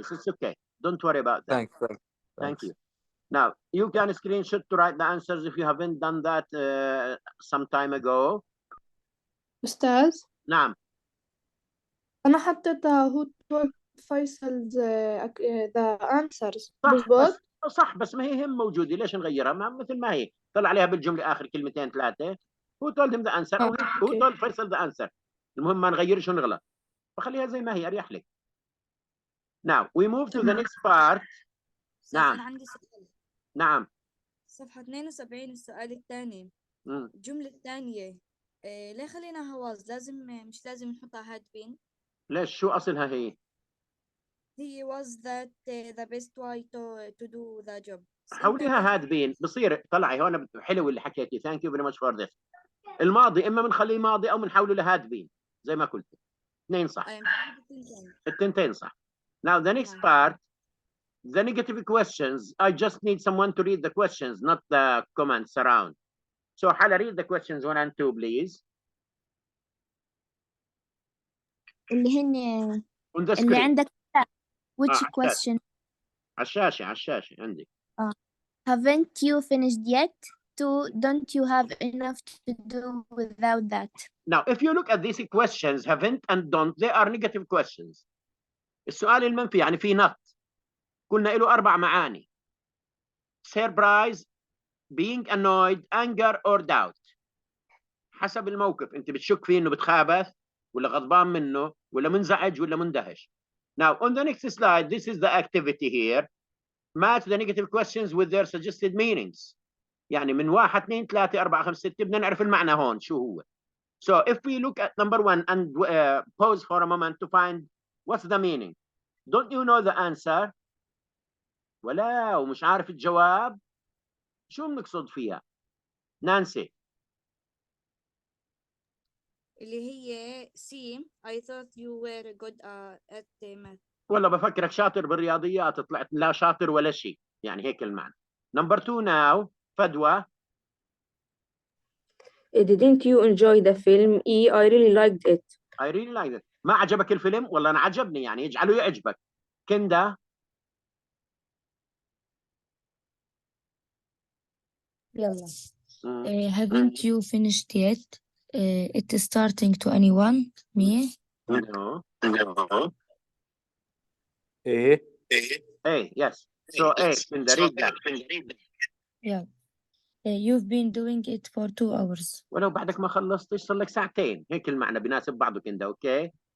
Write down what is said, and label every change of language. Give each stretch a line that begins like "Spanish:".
English: nice, it's okay, don't worry about that. Thank you. Now you can screenshot to write the answers if you haven't done that some time ago.
Arabic: أستاذ نعم. أنا حطيتها
English: who told
Arabic: فيصل
English: the answers
Arabic: صح بالضبط. بس ما هي هم موجودة، ليش نغيرها؟ مثل ما هي، طلع عليها بالجملة آخر كلمتين ثلاثة.
English: Who told him the answer
Arabic: أو
English: who told فيصل the answer.
Arabic: المهم ما نغيرش ونغلط، فخليها زي ما هي أريح لك.
English: Now we move to the next part.
Arabic: نعم. أنا عندي سؤال. نعم. صفحة 72 السؤال الثاني. الجملة الثانية ليه خليناها was؟ مش لازم نحطها had been. ليش؟ شو أصلها هي؟ هي
English: was that the best way to do the job.
Arabic: حوليها had been بصير. طلعي هون حلو اللي حكيتي.
English: Thank you very much for this.
Arabic: الماضي إما بنخليه ماضي أو بنحوله لهاد been زي ما قلت. اثنين صح. التنتين صح.
English: Now the next part, the negative questions. I just need someone to read the questions, not the comments around. So Hala, read the questions 1 and 2 please.
Arabic: اللي هن
English: On the
Arabic: اللي
English: screen.
Arabic: عندك
English: which question؟
Arabic: على الشاشة عندي.
English: Haven't you finished yet? 2. Don't you have enough to do without that? Now if you look at these questions, haven't and don't, they are negative questions.
Arabic: السؤال المنفي يعني في not. قلنا له 4 معاني.
English: Surprise, being annoyed, anger or doubt.
Arabic: حسب الموقف، انت بتشك فيه انه بتخابث ولا غضبان منه ولا منزعج ولا مندهش.
English: Now on the next slide, this is the activity here. Match the negative questions with their suggested meanings.
Arabic: يعني من 1 2 3 4 5 6 بدنا نعرف المعنى هون شو هو.
English: So if we look at number 1 and pause for a moment to find what's the meaning. Don't you know the answer?
Arabic: ولا ومش عارف الجواب؟ شو بنقصد فيها؟ نانسي. اللي هي C.
English: I thought you were good at math.
Arabic: والله بفكرك شاطر بالرياضيات، طلعت لا شاطر ولا شيء، يعني هيك المعنى.
English: Number 2 now, فدوى. Didn't you enjoy the film? I really liked it. I really liked it.
Arabic: ما عجبك الفيلم؟ والله أنا عجبني، يعني يجعله يعجبك. كندا. يلا.
English: Haven't you finished yet? It is starting to anyone? Me? No. A. Yes. So A, Kinda, read that. Yeah. You've been doing it for 2 hours.
Arabic: ولو بعدك ما خلصتش صار لك ساعتين، هيك المعنى بيناسب بعضه كندا،
English: okay?